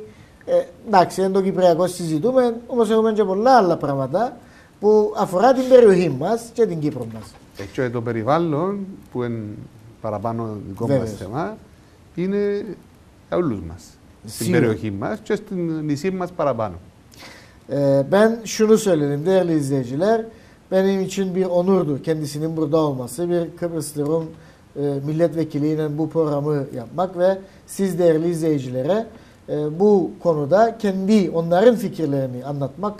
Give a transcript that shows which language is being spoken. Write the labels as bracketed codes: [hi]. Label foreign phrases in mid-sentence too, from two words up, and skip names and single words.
[el] Εντάξει, εν το Κυπριακό συζητούμε, όμως έχουμε και πολλά άλλα πράγματα που αφορά την περιοχή μας και την Κύπρο μας. Και το περιβάλλον που είναι παραπάνω δικό μας θέμα είναι για όλους μας. Στην περιοχή μας και στην νησί μας παραπάνω. [tr] Ben şunu söyledim değerli izleyiciler, benim için bir onurdu kendisinin burada olması, bir Kıbrıslı Rum milletvekiliyle bu programı yapmak ve siz değerli izleyicilere bu konuda onların fikirlerini anlatmak.